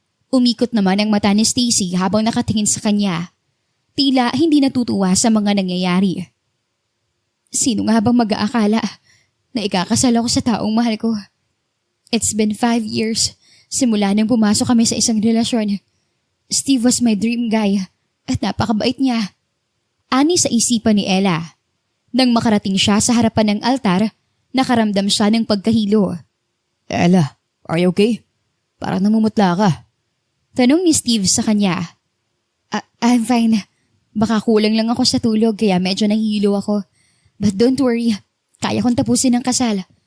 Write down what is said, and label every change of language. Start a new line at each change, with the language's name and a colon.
Filipino: Umikot naman ang mata ni Stacy habang nakatingin sa kanya. Tila hindi natutuwa sa mga nangyayari. Sino nga bang mag-aakala na ikakasal ako sa taong mahal ko?
English: It's been 5 years
Filipino: simula nang pumasok kami sa isang relasyon.
English: Steve was my dream guy
Filipino: at napakabait niya. Ani sa isipan ni Ella. Nang makarating siya sa harapan ng altar, nakaramdam siya ng pagkahilo.
English: Ella, are you okay?
Filipino: Parang namumutla ka. Tanong ni Steve sa kanya.
English: I'm fine.
Filipino: Baka kulang lang ako sa tulog kaya medyo nahihilo ako.
English: But don't worry,
Filipino: kaya kong tapusin ang kasal.